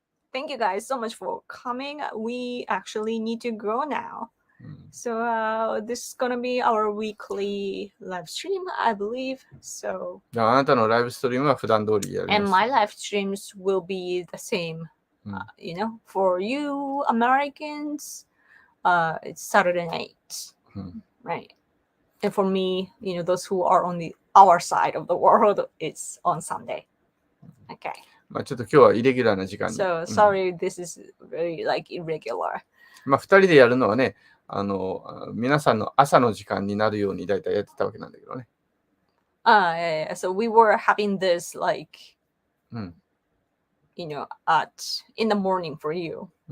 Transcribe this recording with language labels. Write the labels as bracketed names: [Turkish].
[English] Thank you guys so much for coming. We actually need to go now. So this is gonna be our weekly live stream, I believe. So [Japanese] あなたのライブストリームは普段通りやります。 [English] And my live streams will be the same. For you Americans, it's Saturday night, right? And for me, those who are on our side of the world, it's on Sunday. Okay. [Japanese] ちょっと今日はイレギュラーな時間に。 [English] So sorry, this is very like irregular. [Japanese] 2人でやるのはね、皆さんの朝の時間になるようにだいたいやってたわけなんだけどね。 [English] Yeah. So we were having this like, in the morning for you.